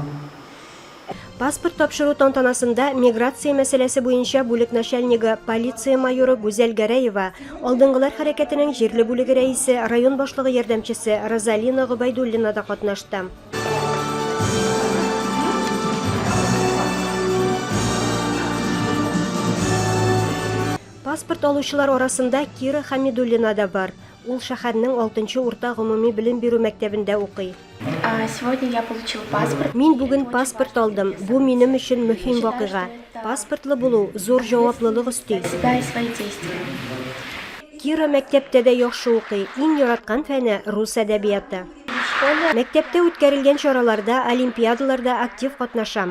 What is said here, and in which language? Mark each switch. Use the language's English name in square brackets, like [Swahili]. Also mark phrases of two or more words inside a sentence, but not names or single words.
[Tatar] Паспорт тапшыру тантанасында миграция мәсьәләсе буенча бүлек начальнигы полиция майоры Гүзәл Гәрәева, алдынгылар хәрәкәтенең җирле бүлеге рәисе, район башлыгы ярдәмчесе Розалина Гобайдуллина да катнашты. Паспорт алучылар арасында Кира Хамидуллина да бар. Ул шәһәрнең 6-нчы урта гомуми белем бирү мәктәбендә укый. [Russian] Сегодня я получил паспорт. [Tatar] Мин бүген паспорт алдым. Бу минем өчен мөһим вакыйга. Паспортлы булу зур җаваплылык өсти. Кира мәктәптә дә яхшы укый. Иң яраткан фәне рус әдәбияты. Мәктәптә үткәрелгән чараларда, олимпиадаларда актив катнашам.